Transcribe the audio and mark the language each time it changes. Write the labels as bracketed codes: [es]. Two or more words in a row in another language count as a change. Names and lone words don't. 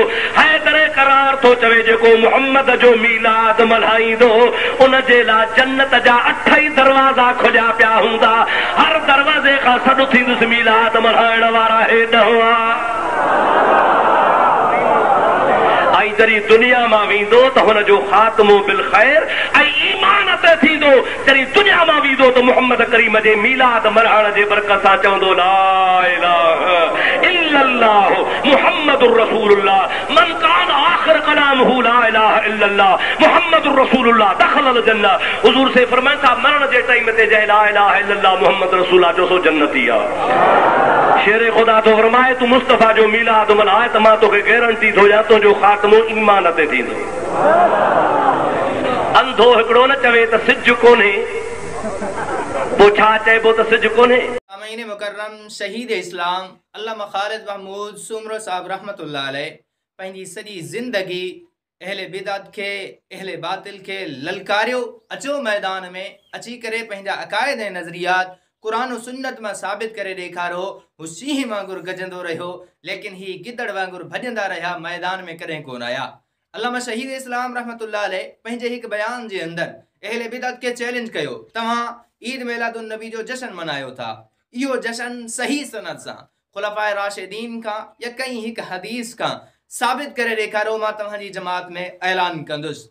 [sd] हैदर करार थो चवे जेको मुहम्मद जो मीलाद मल्हाईंदो उन जे लाइ जन्नत जा 8 ई दरवाज़ा खुलिया पिया हूंदा, हर दरवाज़े खां सॾु थींदुसि मीलाद मल्हाइण वारा हेॾ हुआ। ऐं जॾहिं दुनिया मां वेंदो त हुनजो ख़ात्मो बिल ख़ैर ऐं ईमान ते थींदो। जॾहिं दुनिया मां वेंदो त मुहम्मद करीम जे मीलाद मल्हाइण जे बरकत सां चवंदो [ar] لا إله إلا الله محمد رسول الله من كان آخر كلامه لا إله إلا الله محمد رسول الله دخل الجنة. [sd] हुजूर से फरमाइनि था मरण जे टाइम ते जय [ar] لا إله إلا الله محمد رسول الله [sd] जो सो जन्नती आहे। शेर खुदा तो फरमाए तू मुस्तफा जो मीलाद मल्हाए त मां तोखे गारंटी थो ॾियां तुंहिंजजो ख़ात्मो ईमान ते थींदो। अंधो हिकिड़ो न चवे त सिज कोन्हे, पोइ छा चइबो त सिज कोन्हे। सामीन मुकर्रम शहीद इस्लाम अल्लामा ख़ालिद महमूद सुमरो साहब [ar] رحمة الله عليه [sd] पंहिंजी सॼी ज़िंदगी अहले बिदअत खे अहले बातिल खे ललकारियो, अचो मैदान में अची करे पंहिंजा अक़ाइद ऐं नज़रियात कुरान और सुन्नत में साबित करे ॾेखारो। हू शींह वांगुरु गजंदो रहियो, लेकिन ही गिदड़ वांगुरु भॼंदा रहिया, मैदान में कॾहिं कोन आया। अल्लामा शहीद इस्लाम [ar] رحمة الله عليه [sd] पंहिंजे हिकु बयान जे अंदर अहले बिदअत के चैलेंज कयो, तव्हां ईद मिलादुन नबी जो जश्न मनायो था, इहो जश्न सही सनद सां खुलफाए राशिदीन का या कई हिकु हदीस का साबित करे ॾेखारो, मां तव्हांजी जमात में ऐलान कंदुसि।